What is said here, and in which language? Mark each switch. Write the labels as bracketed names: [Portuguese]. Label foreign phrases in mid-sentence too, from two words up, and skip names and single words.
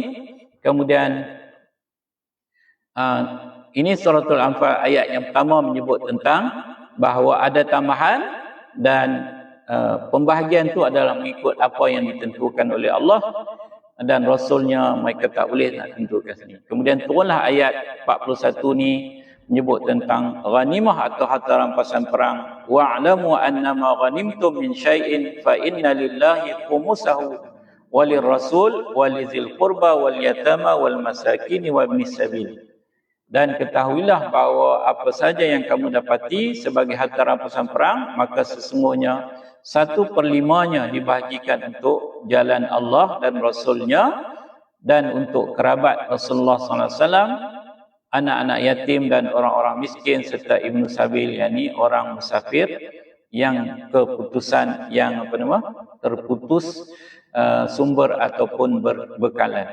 [Malay] Kemudian ini suratul Anfal ayat yang pertama menyebut tentang bahawa ada tambahan, dan pembahagian tu adalah mengikut apa yang ditentukan oleh Allah dan Rasulnya. Mereka tak boleh nak tentukan sendiri. Kemudian turunlah ayat 41 ni menyebut tentang ghanimah atau harta rampasan perang. [Arabic] واعلموا أنما غنمتم من شيء فإن لله خمسه وللرسول ولذي القربى واليتامى والمساكين وابن السبيل. [Malay] Dan ketahuilah bahawa apa saja yang kamu dapati sebagai harta rampasan perang, maka sesungguhnya 1/5-nya dibahagikan untuk jalan Allah dan Rasulnya, dan untuk kerabat Rasulullah SAW, anak-anak yatim dan orang-orang miskin, serta ibnu sabil, yakni orang musafir yang keputusan terputus sumber ataupun berbekalan.